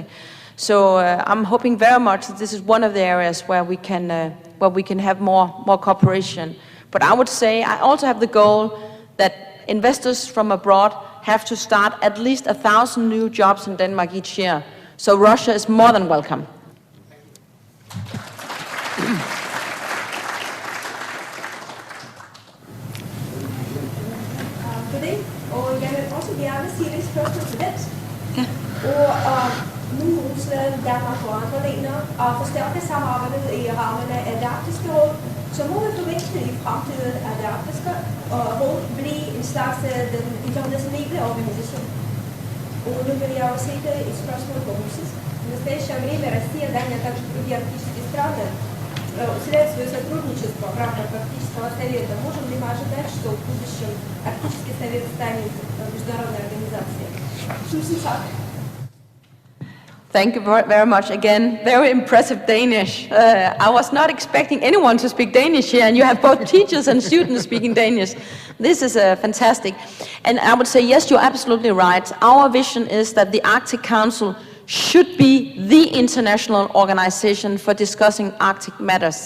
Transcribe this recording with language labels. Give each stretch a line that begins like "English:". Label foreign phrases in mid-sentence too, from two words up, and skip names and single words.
English: So I'm hoping very much that this is one of the areas where we can have more cooperation. But I would say I also have the goal that investors from abroad have to start at least 1,000 new jobs in Denmark each year. So Russia is more than welcome.
Danish: Og jeg vil også gerne sige lidt spørgsmål til det. Og nu Rusland, Danmark og andre lande og forstærke samarbejdet i rammerne af det arktiske råd, så må vi forvente i fremtiden, at det arktiske råd bliver en slags den internationale organisation. Og nu vil jeg også sætte et spørgsmål på russisk.
Russian: В настоящее время Россия, Дания, а также другие арктические страны усиляют свое сотрудничество в рамках Арктического совета. Можем ли мы ожидать, что в будущем Арктический совет станет международной организацией?
English: Thank you very much. Again, very impressive Danish. I was not expecting anyone to speak Danish here, and you have both teachers and students speaking Danish. This is fantastic. And I would say, yes, you're absolutely right. Our vision is that the Arctic Council should be the international organization for discussing Arctic matters.